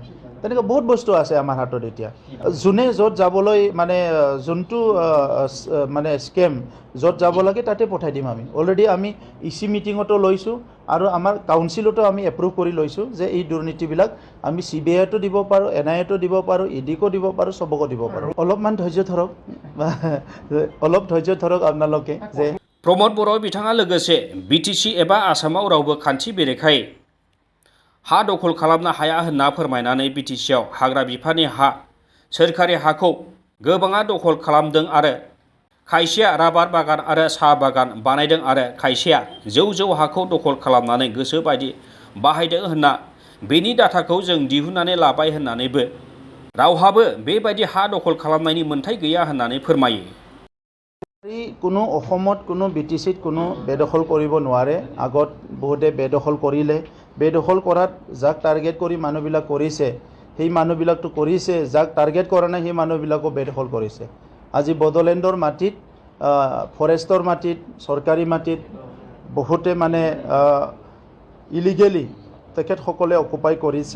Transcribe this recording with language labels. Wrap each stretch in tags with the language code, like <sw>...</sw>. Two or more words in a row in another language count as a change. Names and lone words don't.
<as>তেনেকুৱা বহুত বস্তু আছে আমাৰ হাতত এতিয়া। যোনে য'ত যাবলৈ মানে যোনটো মানে স্কেম য'ত যাব লাগে তাতে পঠাই দিম আমি। অলৰেডি আমি EC মিটিঙতো লৈছোঁ আৰু আমাৰ কাউন্সিলতো আমি এপ্ৰুভ কৰি লৈছোঁ যে এই দুৰ্নীতিবিলাক আমি CBIতো দিব পাৰোঁ, NIAতো দিব পাৰোঁ, EDকো দিব পাৰোঁ, চবকো দিব পাৰোঁ। অলপমান ধৈৰ্য ধৰক, অলপ ধৈৰ্য ধৰক আপোনালোকে। যে</as> <brx>प्रमद बर' बिथाङा लोगोसे बिटिसि एबा आसामाव रावबो खान्थि बेरेखायै हा दखल खालामनो हाया होनना फोरमायनानै बिटिसिआव हाग्रा बिफाननि हा, सोरखारि हाखौ गोबाङा दखल खालामदों आरो खायसेया राबार बागान आरो साहा बागान बानायदों आरो खायसेया जौ हाखौ दखल खालामनानै गोसो बायदि बाहायदों होनना बेनि डाटाखौ जों दिहुननानै लाबाय होननानैबो रावहाबो बेबायदि हा दखल खालामनायनि मोन्थाइ गैया होननानै फोरमायो।</brx> <as>কোনো অসমত কোনো BTCত কোনো বেদখল কৰিব নোৱাৰে। আগত বহুতে বেদখল কৰিলে, বেদখল কৰাত যাক টাৰ্গেট কৰি মানুহবিলাক কৰিছে সেই মানুহবিলাকতো কৰিছে, যাক টাৰ্গেট কৰা নাই সেই মানুহবিলাকো বেদখল কৰিছে। আজি বড়োলেণ্ডৰ মাটিত, ফৰেষ্টৰ মাটিত, চৰকাৰী মাটিত বহুতে মানে ইলিগেলি তেখেতসকলে অকুপাই কৰিছে।</as>